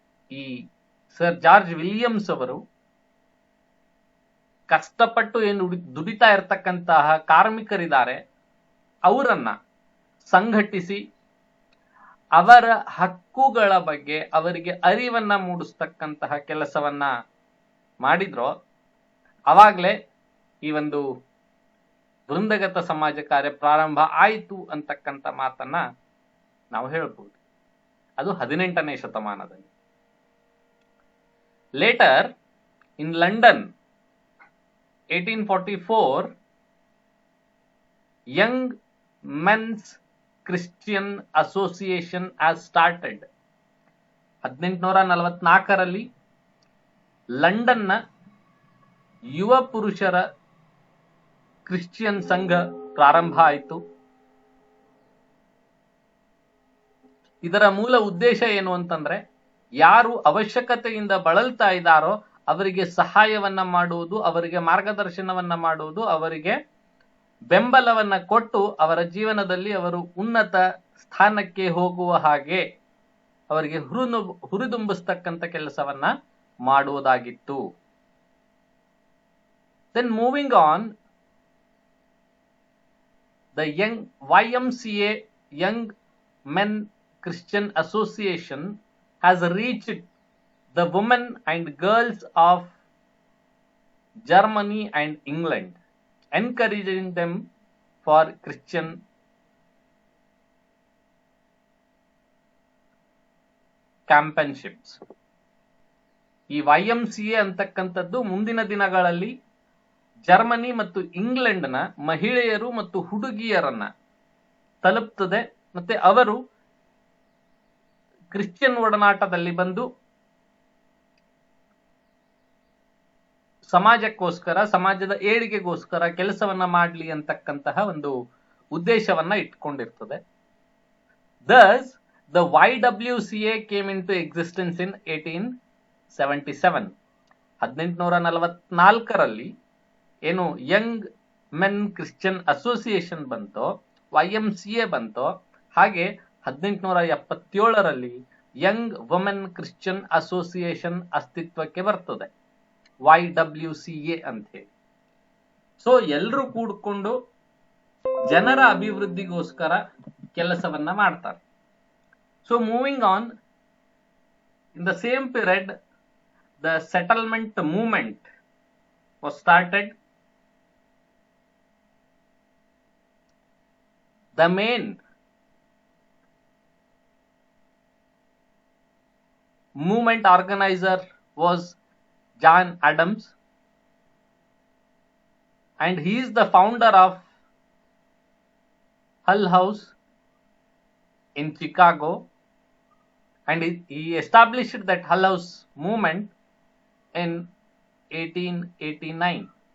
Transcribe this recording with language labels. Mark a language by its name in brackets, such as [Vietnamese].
[Kannada] ಈ sir George Williams ಅವರು ಕಷ್ಟಪಟ್ಟು ಏನು ದುಡಿತಾ ಇರತಕ್ಕಂತಹ ಕಾರ್ಮಿಕರಿದ್ದಾರೆ ಅವರನ್ನ ಸಂಘಟಿಸಿ ಅವರ ಹಕ್ಕುಗಳ ಬಗ್ಗೆ ಅವರಿಗೆ ಅರಿವನ್ನ ಮೂಡಿಸ್ತಕ್ಕಂತಹ ಕೆಲಸವನ್ನ ಮಾಡಿದ್ರು. ಅವಾಗ್ಲೇ ಈ ಒಂದು ವೃಂದಗತ ಸಮಾಜ ಕಾರ್ಯ ಪ್ರಾರಂಭ ಆಯಿತು ಅಂತಕ್ಕಂಥ ಮಾತನ್ನ ನಾವು ಹೇಳ್ಬೋದು. ಅದು 18ನೇ ಶತಮಾನದಲ್ಲಿ. [English] Later, in London, 1844, Young Men's Christian Association has started. [Kannada] 1844ರಲ್ಲಿ ಲಂಡನ್ನ ಯುವ ಪುರುಷರ ಕ್ರಿಶ್ಚಿಯನ್ ಸಂಘ ಪ್ರಾರಂಭ ಆಯಿತು. ಇದರ ಮೂಲ ಉದ್ದೇಶ ಏನು ಅಂತಂದ್ರೆ, ಯಾರು ಅವಶ್ಯಕತೆಯಿಂದ ಬಳಲ್ತಾ ಇದ್ದಾರೋ ಅವರಿಗೆ ಸಹಾಯವನ್ನ ಮಾಡುವುದು, ಅವರಿಗೆ ಮಾರ್ಗದರ್ಶನವನ್ನ ಮಾಡುವುದು, ಅವರಿಗೆ ಬೆಂಬಲವನ್ನ ಕೊಟ್ಟು ಅವರ ಜೀವನದಲ್ಲಿ ಅವರು ಉನ್ನತ ಸ್ಥಾನಕ್ಕೆ ಹೋಗುವ ಹಾಗೆ ಅವರಿಗೆ ಹುರಿದುಂಬಿಸ್ತಕ್ಕಂಥ ಕೆಲಸವನ್ನ ಮಾಡುವುದಾಗಿತ್ತು. [English] Then moving on, the YMCA Young Men Christian Association has reached the women and girls of Germany and England, encouraging them for Christian championships. [Kannada] ಈ YMCA ಅಂತಕ್ಕಂಥದ್ದು ಮುಂದಿನ ದಿನಗಳಲ್ಲಿ ಜರ್ಮನಿ ಮತ್ತು ಇಂಗ್ಲೆಂಡ್ನ ಮಹಿಳೆಯರು ಮತ್ತು ಹುಡುಗಿಯರನ್ನ ತಲುಪ್ತದೆ. ಮತ್ತೆ ಅವರು ಕ್ರಿಶ್ಚಿಯನ್ ಒಡನಾಟದಲ್ಲಿ ಬಂದು ಸಮಾಜಕ್ಕೋಸ್ಕರ, ಸಮಾಜದ ಏಳಿಗೆಗೋಸ್ಕರ ಕೆಲಸವನ್ನ ಮಾಡಲಿ ಅಂತಕ್ಕಂತಹ ಒಂದು ಉದ್ದೇಶವನ್ನ ಇಟ್ಕೊಂಡಿರ್ತದೆ. [English] Thus, the YWCA came into existence in 1877. [Kannada] 1844ರಲ್ಲಿ ಏನು ಯಂಗ್ ಮೆನ್ ಕ್ರಿಶ್ಚಿಯನ್ ಅಸೋಸಿಯೇಷನ್ ಬಂತೋ, YMCA ಬಂತೋ, ಹಾಗೆ 1877ರಲ್ಲಿ ಯಂಗ್ ವುಮೆನ್ ಕ್ರಿಶ್ಚಿಯನ್ ಅಸೋಸಿಯೇಷನ್ ಅಸ್ತಿತ್ವಕ್ಕೆ ಬರ್ತದೆ, YWCA ಅಂತ ಹೇಳಿ. ಸೊ ಎಲ್ಲರೂ ಕೂಡ್ಕೊಂಡು ಜನರ ಅಭಿವೃದ್ಧಿಗೋಸ್ಕರ ಕೆಲಸವನ್ನ ಮಾಡ್ತಾರೆ. [English] So moving on, in the same period the settlement movement was started. The main movement organizer was John Adams, and he is the founder of Hull House in Chicago, and he established that Hull House movement in 1889.